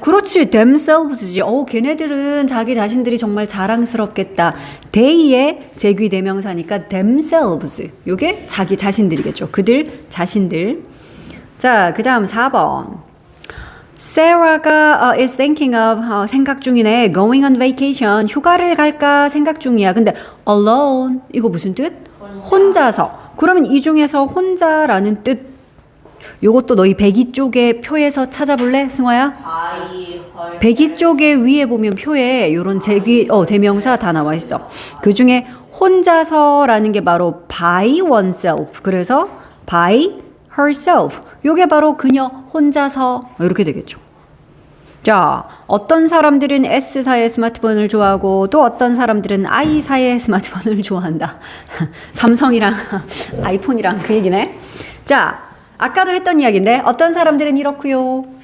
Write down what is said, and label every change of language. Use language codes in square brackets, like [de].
[ko] 그렇지, themselves지. 걔네들은 자기 자신들이 정말 자랑스럽겠다. they의 제귀 대명사니까 themselves. 요게 자기 자신들이겠죠. 그들 자신들. 자, 그 다음 4번. [en] Sarah가 is thinking of [ko] 생각 중이네. [en] going on vacation. [ko] 휴가를 갈까 생각 중이야. 근데 alone 이거 무슨 뜻? 혼자서. 그러면 이 중에서 혼자라는 뜻 요것도 너희 배기 쪽에 표에서 찾아볼래? 승화야? [en] by her. [ko] 배기 쪽에 위에 보면 표에 요런 제귀 대명사 다 나와 있어. 그 중에 혼자서라는 게 바로 by oneself. [en] 그래서 by herself. [ko] 요게 바로 그녀 혼자서 이렇게 되겠죠. 자, 어떤 사람들은 S사의 스마트폰을 좋아하고 또 어떤 사람들은 I사의 스마트폰을 좋아한다. 삼성이랑 아이폰이랑 그 얘기네. 자, 아까도 했던 이야기인데 어떤 사람들은 이렇고요.